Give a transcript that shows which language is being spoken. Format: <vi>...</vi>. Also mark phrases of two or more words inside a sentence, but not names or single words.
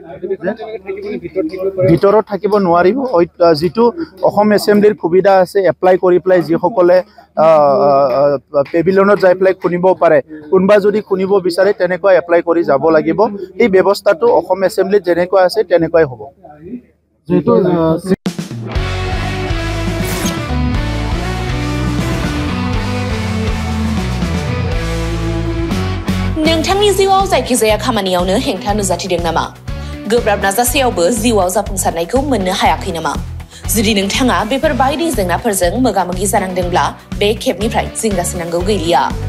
<as>ভিতৰত থাকিব নোৱাৰিব যেটো অসম এছেম্বলিৰ সুবিধা আছে এপ্লাই কৰি পেলাই যিসকলে পেভিলিয়নত যাই পেলাই খুনিব পাৰে কোনবা যদি খুনিব বিচাৰে তেনেকুৱা এপ্লাই কৰি যাব লাগিব এই ব্যৱস্থাটো অসম এছেম্বলিত যেনেকুৱা আছে তেনেকুৱাই হ'ব যেটো</as> <brx>नोंथांनि जिउआव जायखिजाया खामानियावनो हेंथा नुजाथिदों नामा गोब्राब नाजासेयावबो जिउआव जाफुंसारनायखौ मोननो हायाखै नामा जुदि नोंथाङा बेफोर बायदि जेंनाफोरजों मोगा-मोगि जानांदोंब्ला बे खेबनिफ्राय जिंगासिनांगौ गैलिया</brx>